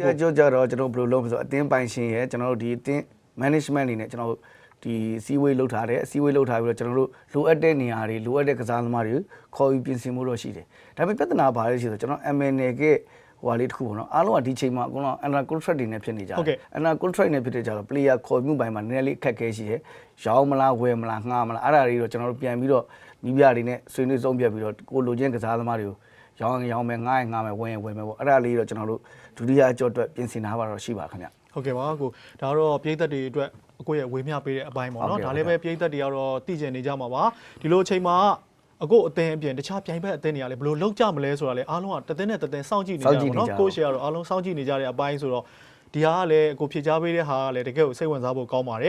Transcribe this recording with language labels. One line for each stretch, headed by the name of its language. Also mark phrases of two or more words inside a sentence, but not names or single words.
Burmese: အကိုကြော့ကြတော့ကျွန်တော်ဘယ်လိုလုပ်မလဲဆိုတော့အသင်းပိုင်ရှင်ရဲ့ကျွန်တော်တို့ဒီအသင်း management အနေနဲ့ကျွန်တော်တို့ဒီစီဝေးလုပ်ထားတယ်စီဝေးလုပ်ထားပြီးတော့ကျွန်တော်တို့လိုအပ် တဲ့နေရာတွေလိုအပ်တဲ့ကစားသမားတွေခေါ်ပြီးပြင်ဆင်မှုတော့ရှိတယ်ဒါပေမဲ့ပြဿနာဘာလဲဆိုတော့ကျွန်တော် MN ကဟိုလေးတစ်ခုပေါ့နော်အားလုံးကဒီချိန်မှာအကုန်လုံး
English: under contract
Burmese: တွေနဲ့ဖြစ်နေကြတယ်
English: under contract
Burmese: နဲ့ဖြစ်တဲ့ကြတော့ player ခေါ်မှုပိုင်းမှာနည်းနည်းလေးအခက်အခဲရှိတယ်ရောင်းမလားဝယ်မလားငှားမလားအဲ့ဒါတွေတော့ကျွန်တော်တို့ပြန်ပြီးတော့မိပြတွေနဲ့ဆွေးနွေးဆုံးဖြတ်ပြီးတော့ကိုလိုချင်းကစားသမားတွေကိုရောင်းမယ်ငှားမယ်ဝယ်မယ်ပေါ့အဲ့ဒါလေးတော့ကျွန်တော်တို့ဒုတိယအကြော့အတွက်ပြင်ဆင်ထားပါတော့ရှိပါခင်ဗျ ဟုတ်ကဲ့ပါကိုဒါတော့ပြည်သက်တွေအတွက်အကိုရဲ့ဝေမျှပေးတဲ့အပိုင်းပေါ့နော်ဒါလည်းပဲပြည်သက်တွေကတော့သိကျင်နေကြမှာပါဒီလိုအချိန်မှာအခုအသင်းအပြင်တခြားပြိုင်ဘက်အသင်းတွေကလည်းဘယ်လိုလုပ်ကြမလဲဆိုတာလည်းအားလုံးကတသင်းနဲ့တသင်းစောင့်ကြည့်နေကြပါတော့ကိုရှယ်ကတော့အားလုံးစောင့်ကြည့်နေကြတဲ့အပိုင်းဆိုတော့ဒီဟာကလည်းအခုဖြည့်ချပေးတဲ့ဟာကလည်းတကယ်ကိုစိတ်ဝင်စားဖို့ကောင်းပါတယ်